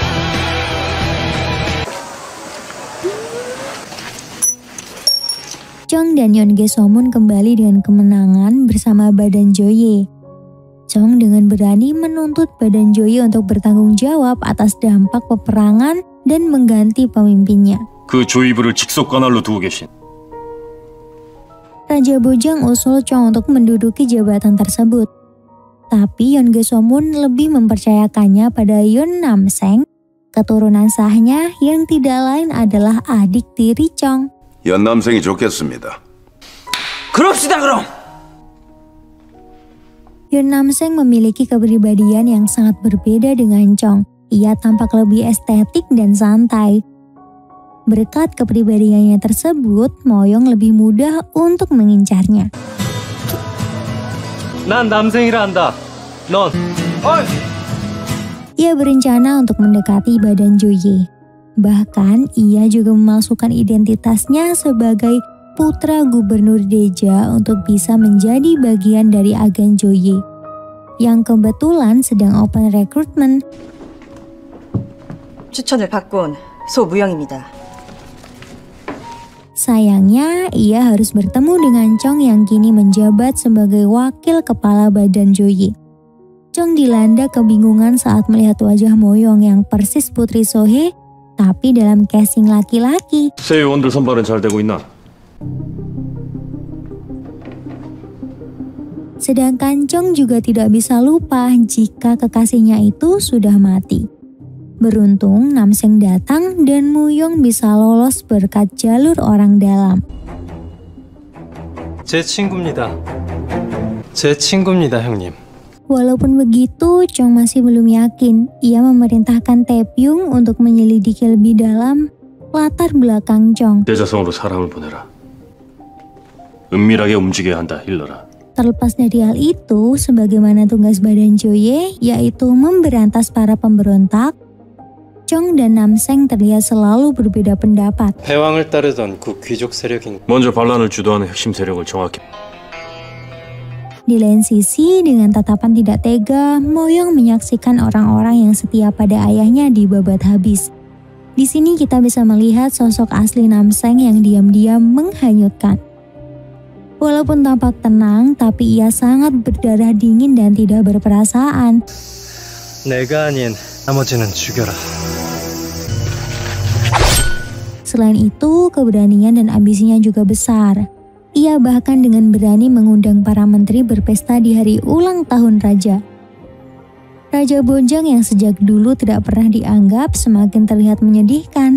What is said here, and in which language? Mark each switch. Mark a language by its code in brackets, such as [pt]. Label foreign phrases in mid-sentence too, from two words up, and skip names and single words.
[id] Chong dan Yeon Ge-somun kembali dengan kemenangan bersama Badan Joye. Chong dengan berani menuntut Badan Joye untuk bertanggung jawab atas dampak peperangan dan mengganti pemimpinnya. [ko] 그 조이부를 직속 관할로 두고 계신 [id] Raja Bojang usul Chong untuk menduduki jabatan tersebut. Tapi Yeon Ge-somun lebih mempercayakannya pada Yeon Nam-seng keturunan sahnya yang tidak lain adalah adik tiri Chong. [ko] 연남생이 좋겠습니다. 그럽시다 그럼. [id] Yeon Nam-seng memiliki kepribadian yang sangat berbeda dengan Chong. Ia tampak lebih estetik dan santai. Berkat kepribadiannya tersebut, Moyong lebih mudah untuk mengincarnya. [ko] 난 남생이라 한다. 넌. [id] Ia berencana untuk mendekati badan Jo-ye. Bahkan, ia juga memasukkan identitasnya sebagai putra gubernur Daeja untuk bisa menjadi bagian dari agen Jo-ye, yang kebetulan sedang [en] open recruitment. [ko] 추천을 받고 온 소무영입니다. [id] Sayangnya, ia harus bertemu dengan Chong yang kini menjabat sebagai wakil kepala badan Jo-ye. Chong dilanda kebingungan saat melihat wajah Moyong yang persis putri Sohee, tapi dalam casing laki-laki. [ko] 새 요원들 선발은 잘 되고 있나? [id] Sedangkan Chong juga tidak bisa lupa jika kekasihnya itu sudah mati. Beruntung Nam-seng datang dan Moyong bisa lolos berkat jalur orang dalam. [ko] 제 친구입니다. 제 친구입니다, 형님. [id] Walaupun begitu, Chong masih belum yakin. Ia memerintahkan Tae-pyung untuk menyelidiki lebih dalam latar belakang Chong. [ko] 대자성으로 사람을 보내라. 은밀하게 움직여야 한다, 힐러라. [id] Terlepas dari hal itu, sebagaimana tugas badan Jo-ye, yaitu memberantas para pemberontak, Chong dan Nam-seng terlihat selalu berbeda pendapat. [ko] 패왕을 따르던 그 귀족 세력인 먼저 반란을 주도하는 핵심 세력을 정확히. [id] Di lain sisi, dengan tatapan tidak tega, Moyong menyaksikan orang-orang yang setia pada ayahnya dibabat habis. Di sini kita bisa melihat sosok asli Nam-seng yang diam-diam menghanyutkan. Walaupun tampak tenang, tapi ia sangat berdarah dingin dan tidak berperasaan. [ko] 내가 아닌 나머지는 죽여라. [id] Selain itu, keberanian dan ambisinya juga besar. Ia bahkan dengan berani mengundang para menteri berpesta di hari ulang tahun raja. Raja Bojang yang sejak dulu tidak pernah dianggap semakin terlihat menyedihkan.